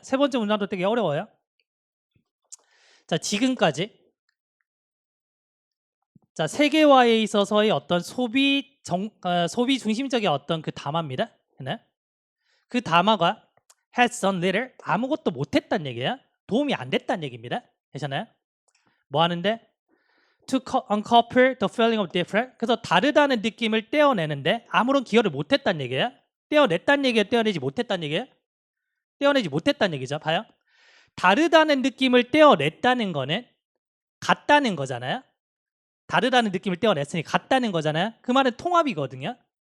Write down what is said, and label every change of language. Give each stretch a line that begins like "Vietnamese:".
Korean: 세 번째 문장도 되게 어려워요. 자, 지금까지 자, 세계화에 있어서의 어떤 소비 중심적인 어떤 그 담화입니다. 네? 그 담화가
English: has done little
Korean: 아무것도 못했다는 얘기예요. 도움이 안 됐다는 얘기입니다. 되셨나요? 뭐 하는데?
English: to uncouple the feeling of different.
Korean: 그래서 다르다는 느낌을 떼어내는데 아무런 기여를 못했다는 얘기예요. 떼어냈다는 얘기예요? 떼어내지 못했다는 얘기예요? 떼어내지 못했다는 얘기죠. 봐요. 다르다는 느낌을 떼어냈다는 거는 같다는 거잖아요. 다르다는 느낌을 떼어냈으니 같다는 거잖아요. 그 말은 통합이거든요.